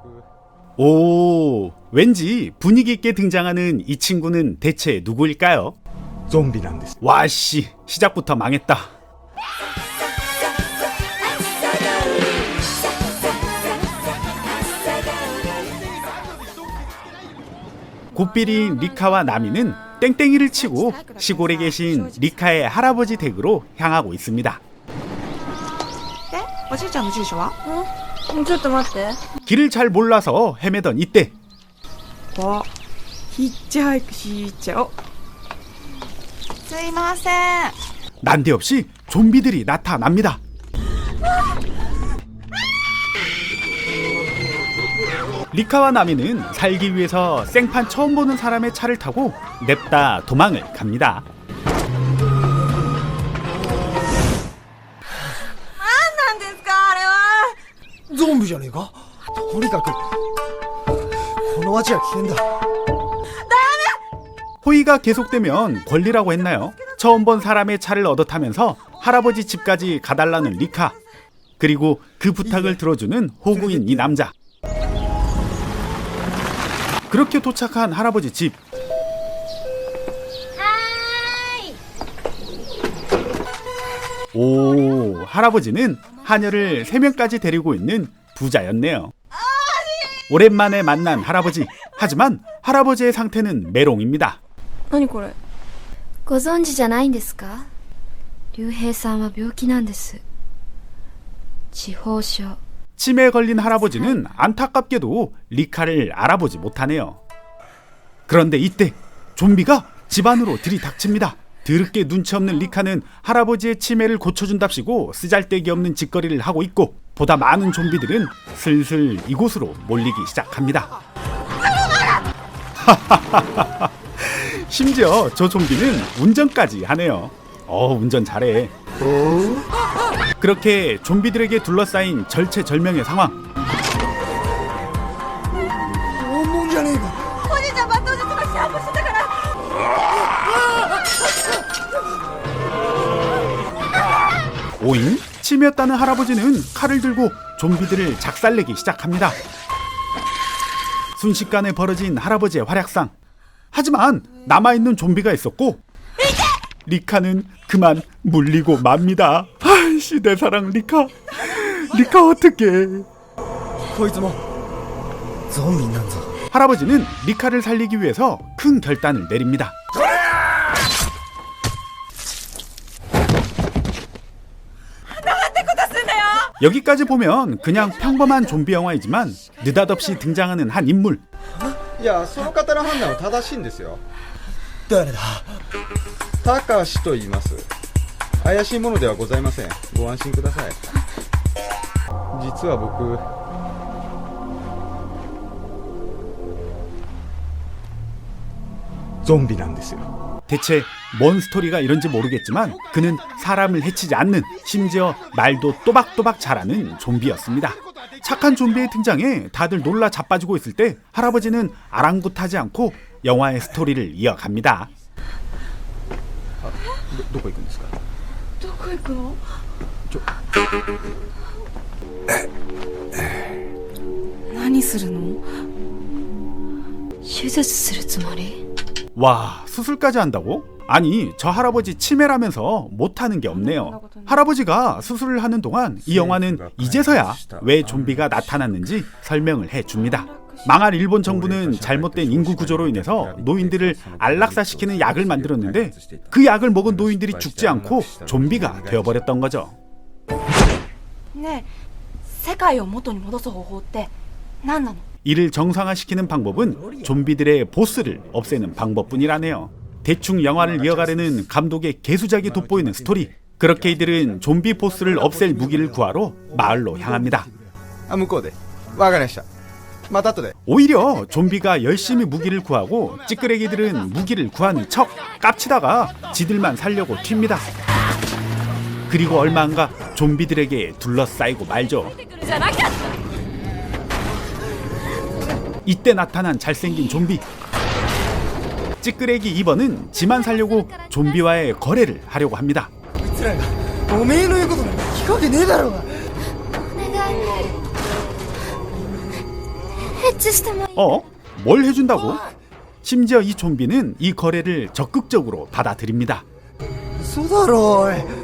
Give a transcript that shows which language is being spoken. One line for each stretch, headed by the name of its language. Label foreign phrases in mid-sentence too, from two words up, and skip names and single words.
Korean: 오, 왠지 분위기 있게 등장하는 이 친구는 대체 누구일까요?
Japanese: 좀비なんです.
Korean: 와씨, 시작부터 망했다. 곱비리인 리카와 나미는 땡땡이를 치고 시골에 계신 리카의 할아버지 댁으로 향하고 있습니다.
Japanese: おじいちゃんの住所は？ちょっと待って。
Korean: 길을 잘 몰라서 헤매던 이때
Japanese: ヒッチハイクしちゃおう。すいません。
Korean: 난데없이 좀비들이 나타납니다. 리카와 나미는 살기 위해서 생판 처음 보는 사람의 차를 타고 냅다 도망을 갑니다.
Japanese: なんですかあれは。ゾンビじゃねえか。とにかくこの街は危険だ.
Korean: 호의가 계속되면 권리라고 했나요? 처음 본 사람의 차를 얻어 타면서 할아버지 집까지 가달라는 리카. 그리고 그 부탁을 들어주는 호구인 이 남자. 그렇게 도착한 할아버지 집. 오, 할아버지는 하녀를 3명까지 데리고 있는 부자였네요. 오랜만에 만난 할아버지. 하지만 할아버지의 상태는 메롱입니다.
Japanese: 何これ。ご存知じゃないんですか。竜兵さんは病気なんです。痴呆症。
Korean: 치매에 걸린 할아버지는 안타깝게도 리카를 알아보지 못하네요. 그런데 이때 좀비가 집 안으로 들이닥칩니다. 드럽게 눈치 없는 리카는 할아버지의 치매를 고쳐준답시고 쓰잘데기 없는 짓거리를 하고 있고, 보다 많은 좀비들은 슬슬 이곳으로 몰리기 시작합니다. 심지어 저 좀비는 운전까지 하네요. 운전 잘해. 그렇게 좀비들에게 둘러싸인 절체절명의 상황.
Japanese: 拷問じゃねえか。おじいちゃんバトン術がシャープしてたから。
Korean: 오잉? 치매였다는 할아버지는 칼을 들고 좀비들을 작살내기 시작합니다. 순식간에 벌어진 할아버지의 활약상. 하지만 남아있는 좀비가 있었고 리카는 그만 물리고 맙니다. 아이씨, 내 사랑 리카. 리카 어떡해.
Japanese: こいつもゾンビなんぞ.
Korean: 할아버지는 리카를 살리기 위해서 큰 결단을 내립니다. 여기까지 보면 그냥 평범한 좀비 영화이지만 느닷없이 등장하는 한 인물.
Japanese: いや、その方の判断は正しいんですよ。誰だ。タカシと言います。怪しいものではございません。ご安心ください。実は僕、ゾンビなんですよ.
Korean: 대체 뭔 스토리가 이런지 모르겠지만 그는 사람을 해치지 않는, 심지어 말도 또박또박 잘하는 좀비였습니다. 착한 좀비의 등장에 다들 놀라 자빠지고 있을 때 할아버지는 아랑곳하지 않고 영화의 스토리를 이어갑니다.
Japanese: どこ行くんですか。どこ行くの。何するの。手術するつもり。
Korean: 와, 수술까지 한다고? 아니, 저 할아버지 치매라면서 못하는 게 없네요. 할아버지가 수술을 하는 동안 이 영화는 이제서야 왜 좀비가 나타났는지 설명을 해줍니다. 망할 일본 정부는 잘못된 인구 구조로 인해서 노인들을 안락사시키는 약을 만들었는데 그 약을 먹은 노인들이 죽지 않고 좀비가 되어버렸던 거죠.
Japanese: ねえ、世界を元に戻す方法って何なの。
Korean: 이를 정상화시키는 방법은 좀비들의 보스를 없애는 방법뿐이라네요. 대충 영화를 이어가려는 감독의 개수작이 돋보이는 스토리. 그렇게 이들은 좀비 보스를 없앨 무기를 구하러 마을로 향합니다.
Japanese: あ、向こうで。わかりました。また後で。
Korean: 오히려 좀비가 열심히 무기를 구하고 찌끄레기들은 무기를 구하는 척 깝치다가 지들만 살려고 튑니다. 그리고 얼마 안가 좀비들에게 둘러싸이고 말죠. 이때 나타난 잘생긴 좀비. 찌끄레기 2번은 지만 살려고 좀비와의 거래를 하려고 합니다.
Japanese: こいつらがおめえの言うことなんか聞くわけねえだろうが。お願い。 ッチしてもいい？
Korean: 뭘 해준다고? 심지어 이 좀비는 이 거래를 적극적으로 받아들입니다.
Japanese: 嘘だろおい。